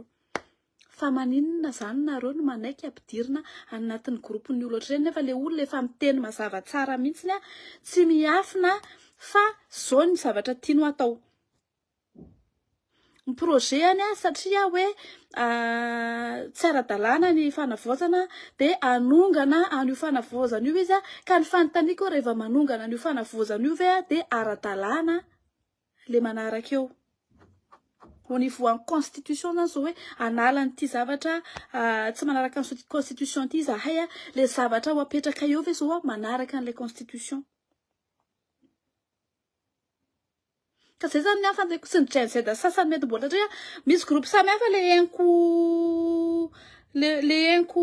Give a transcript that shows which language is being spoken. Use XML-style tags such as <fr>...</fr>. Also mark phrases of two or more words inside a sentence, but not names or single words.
<mg>Fa maninona zany nareo no manaiky ampidirana anatin'ny groupe ny olona reny nefa le olona efa miteny mazava tsara mihitsy a tsy miafina fa zao ny zavatra tiano atao. projet any satria hoe tsy ara-dalàna ny fanavaozana dia anongana an'io fanavaozana io izy ka ny fanontaniako rehefa manongana an'io fanavaozana io ve dia ara-dalàna le manaraka eo</mg> <fr>au niveau en constitution</fr> <mg>zany zao hoe analan'ity zavatra tsy manaraka ny constitution ity zahay le zavatra ho apetraka eo ve zao manaraka an'le constitution. Ka zay zany ny hafa sy ny Gen Z sasany mety mbola satria misy groupe samy hafa le henko le henko</mg>